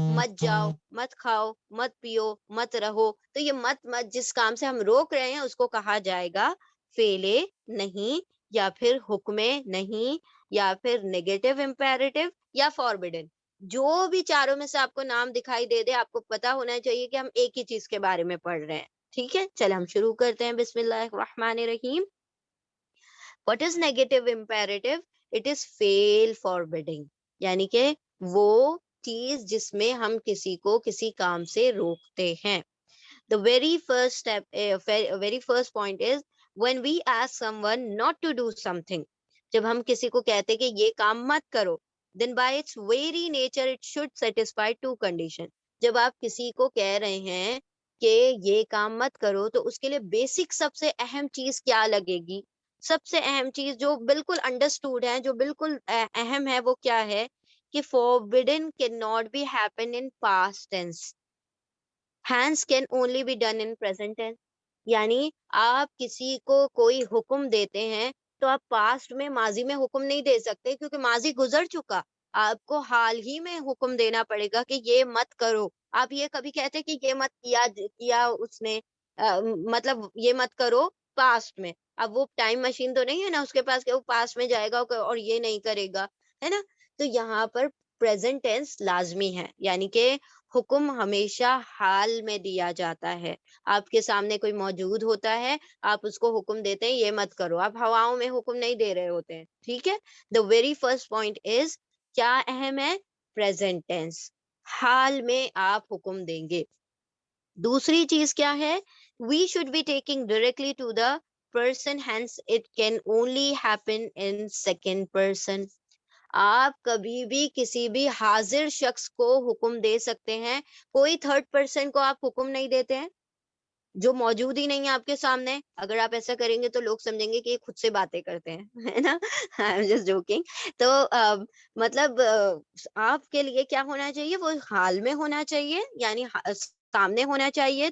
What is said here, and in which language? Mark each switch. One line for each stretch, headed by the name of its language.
Urdu: مت جاؤ، مت کھاؤ، مت پیو، مت رہو. تو یہ مت جس کام سے ہم روک رہے ہیں اس کو کہا جائے گا فعل نہیں، یا پھر حکم نہیں، یا پھر نیگیٹو امپیریٹو یا فاربیڈن. جو بھی چاروں میں سے آپ کو نام دکھائی دے آپ کو پتا ہونا چاہیے کہ ہم ایک ہی چیز کے بارے میں پڑھ رہے ہیں. ٹھیک ہے. چلے ہم شروع کرتے ہیں. بسم اللہ الرحمن الرحیم.
English: What is negative imperative? It is fail forbidding.
Urdu: یعنی کہ وہ چیز جس میں ہم کسی کو کسی کام سے روکتے ہیں.
English: The very first step, very first point is when we ask someone not to do something.
Urdu: جب ہم کسی کو کہتے کہ یہ کام مت کرو,
English: then by its very nature it should satisfy two conditions.
Urdu: جب آپ کسی کو کہہ رہے ہیں کہ یہ کام مت کرو تو اس کے لیے بیسک سب سے اہم چیز کیا لگے گی؟ سب سے اہم چیز جو بالکل انڈرسٹوڈ ہے، جو بالکل اہم ہے، وہ کیا ہے کہ
English: forbidden cannot be happen in past tense. Hence can only be done in present tense.
Urdu: یعنی آپ کسی کو کوئی حکم دیتے ہیں تو آپ پاسٹ میں، ماضی میں حکم نہیں دے سکتے کیونکہ ماضی گزر چکا. آپ کو حال ہی میں حکم دینا پڑے گا کہ یہ مت کرو. آپ یہ کبھی کہتے کہ یہ مت کیا اس نے، مطلب یہ مت کرو پاسٹ میں. اب وہ ٹائم مشین تو نہیں ہے نا اس کے پاس کہ وہ پاسٹ میں جائے گا اور یہ نہیں کرے گا، ہے نا. تو یہاں پر پریزنٹ ٹینس لازمی ہے، یعنی کہ حکم ہمیشہ حال میں دیا جاتا ہے. آپ کے سامنے کوئی موجود ہوتا ہے، آپ اس کو حکم دیتے ہیں یہ مت کرو، آپ ہواؤں میں حکم نہیں دے رہے ہوتے ہیں. ٹھیک ہے.
English: the very first point is
Urdu: کیا اہم ہے؟ پریزنٹ ٹینس، حال میں آپ حکم دیں گے. دوسری چیز کیا ہے؟
English: We should be taking directly to the person, hence it can only happen in second person.
Urdu: آپ کبھی بھی کسی بھی حاضر شخص کو حکم دے سکتے ہیں, کوئی تھرڈ پرسن کو آپ حکم نہیں دیتے ہیں جو موجود ہی نہیں ہے آپ کے سامنے. اگر آپ ایسا کریں گے تو لوگ سمجھیں گے کہ یہ خود سے باتیں کرتے ہیں, ہے نا.
English: Just joking.
Urdu: تو مطلب آپ کے لیے کیا ہونا چاہیے, وہ حال میں ہونا چاہیے, یعنی سامنے ہونا چاہیے.